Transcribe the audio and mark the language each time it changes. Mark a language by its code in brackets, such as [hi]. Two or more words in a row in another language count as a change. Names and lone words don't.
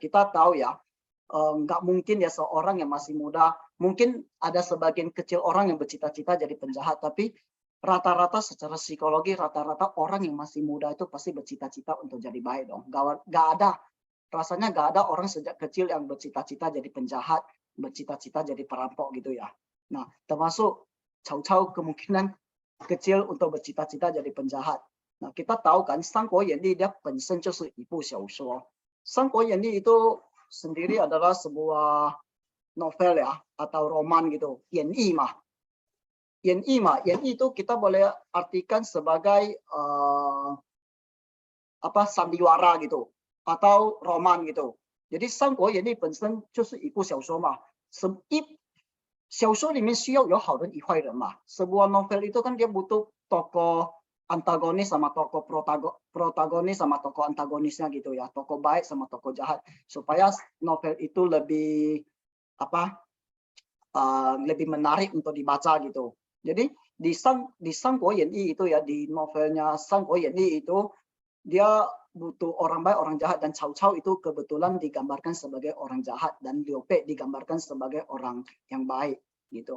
[id] Kita tahu ya, nggak mungkin ya seorang yang masih muda, mungkin ada sebagian kecil orang yang bercita-cita jadi penjahat, tapi rata-rata secara psikologi rata-rata orang yang masih muda itu pasti bercita-cita untuk jadi baik dong. Rasanya nggak ada orang sejak kecil yang bercita-cita jadi penjahat, bercita-cita jadi perampok gitu ya. Nah, termasuk Cao Cao kemungkinan kecil untuk bercita-cita jadi penjahat. Nah, kita tahu kan Sangguo Yanyi dia [zh] 本身就是一部小说. [id] Sangguo Yanyi itu sendiri adalah sebuah novel ya atau roman gitu. Yanyi mah. Yanyi itu kita boleh artikan sebagai sandiwara gitu atau roman gitu. [zh] Jadi Sangguo Yanyi 本身就是一部小说嘛。小说里面需要有好人与坏人嘛. [id] Sebuah novel itu kan dia butuh tokoh antagonis sama tokoh protagonis sama tokoh antagonisnya gitu ya. Tokoh baik sama tokoh jahat supaya novel itu lebih lebih menarik untuk dibaca gitu. Jadi di Sangguo Yanyi itu ya, di novelnya Sangguo Yanyi itu dia butuh orang baik, orang jahat, dan Cao Cao itu kebetulan digambarkan sebagai orang jahat dan Liu Bei digambarkan sebagai orang yang baik gitu.